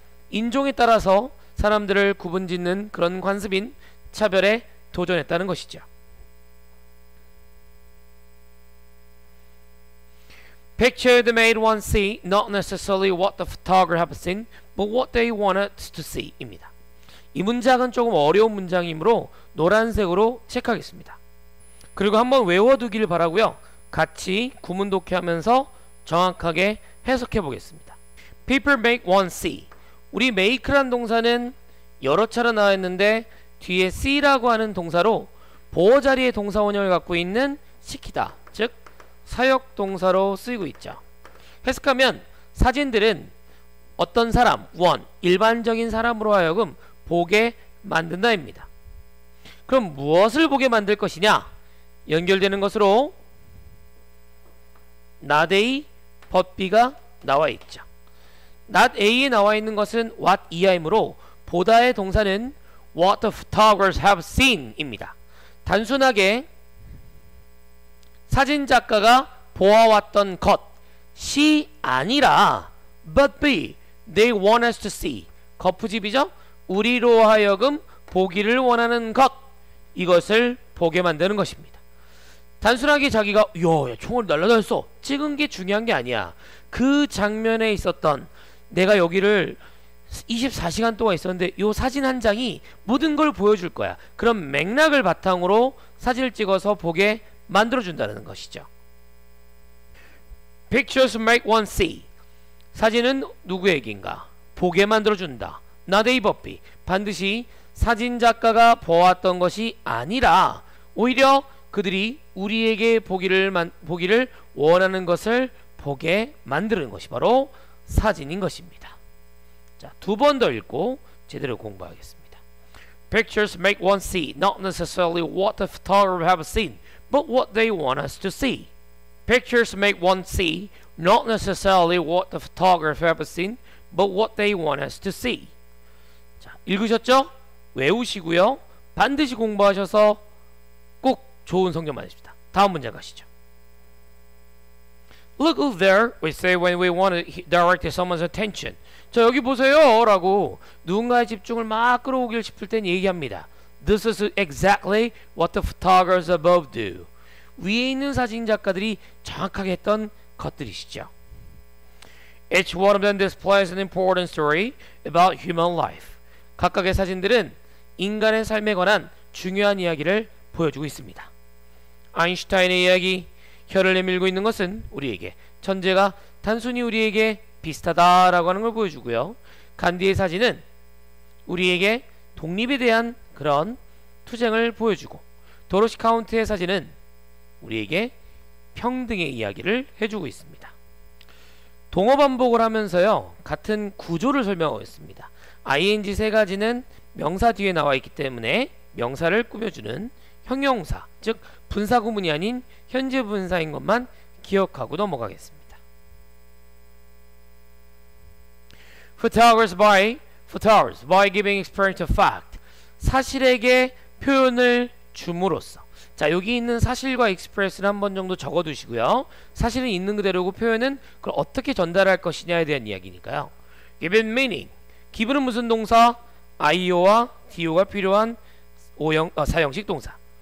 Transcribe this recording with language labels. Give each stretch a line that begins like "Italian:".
Korean: 인종에 따라서 사람들을 구분짓는 그런 관습인 차별에 도전했다는 것이죠.
English: Picture the made one see not necessarily what the photographer have seen, but what they wanted to see 입니다.
Korean: 이 문장은 조금 어려운 문장이므로 노란색으로 체크하겠습니다. 그리고 한번 외워두길 바라고요. 같이 구문 독해하면서 정확하게 해석해 보겠습니다.
English: People make one see.
Korean: 우리 make란 동사는 여러 차례 나왔는데 뒤에 see라고 하는 동사로 보어 자리의 동사 원형을 갖고 있는 시키다, 즉 사역 동사로 쓰이고 있죠. 해석하면 사진들은 어떤 사람, one, 일반적인 사람으로 하여금 보게 만든다입니다. 그럼 무엇을 보게 만들 것이냐? 연결되는 것으로 not A, but B가 나와 있죠. not A에 나와 있는 것은 what 이하이므로 보다의 동사는
English: what the photographers have seen
Korean: 입니다. 단순하게 사진작가가 보아왔던 것이 아니라
English: but B, they want us to see.
Korean: 거푸집이죠? 우리로 하여금 보기를 원하는 것, 이것을 보게 만드는 것입니다. 단순하게 자기가 야 총을 날라다녔어 찍은 게 중요한 게 아니야. 그 장면에 있었던 내가 여기를 24시간 동안 있었는데 요 사진 한 장이 모든 걸 보여줄 거야. 그런 맥락을 바탕으로 사진을 찍어서 보게 만들어준다는 것이죠.
English: Pictures make one see.
Korean: 사진은 누구에게인가? 보게 만들어준다.
English: Not A but B.
Korean: 반드시 사진작가가 보았던 것이 아니라 오히려 그들이 우리에게 보기를 원하는 것을 보게 만드는 것이 바로 사진인 것입니다. 자, 두 번 더 읽고 제대로 공부하겠습니다.
English: Pictures make one see, not necessarily what the photographer have seen, but what they want us to see. Pictures make one see, not necessarily what the photographer have seen, but what they want us to see.
Korean: 자, 읽으셨죠? 외우시고요. 반드시 공부하셔서 꼭 좋은 성적 받으십시다. 다음 문제 가시죠.
English: Look over there, we say when we want to direct someone's attention.
Korean: 자, 여기 보세요 라고 누군가의 집중을 막 끌어오길 싶을 땐 얘기합니다.
English: This is exactly what the photographers above do.
Korean: 위에 있는 사진작가들이 정확하게 했던 것들이시죠.
English: Each one of them displays an important story about human life.
Korean: 각각의 사진들은 인간의 삶에 관한 중요한 이야기를 보여주고 있습니다. 아인슈타인의 이야기, 혀를 내밀고 있는 것은 우리에게 천재가 단순히 우리에게 비슷하다라고 하는 걸 보여주고요. 간디의 사진은 우리에게 독립에 대한 그런 투쟁을 보여주고, 도로시 카운트의 사진은 우리에게 평등의 이야기를 해주고 있습니다. 동어 반복을 하면서요, 같은 구조를 설명하고 있습니다. ing 세 가지는 명사 뒤에 나와 있기 때문에 명사를 꾸며주는 형용사, 즉 분사 구문이 아닌 현재 분사인 것만 기억하고 넘어가겠습니다.
English: Photographers by giving expression to fact.
Korean: 사실에게 표현을 줌으로써. 자, 여기 있는 사실과 express를 한 번 정도 적어두시고요. 사실은 있는 그대로고 표현은 그걸 어떻게 전달할 것이냐에 대한 이야기니까요.
English: Given meaning.
Korean: given은 무슨 동사? IO와 DO가 필요한 사형식 동사.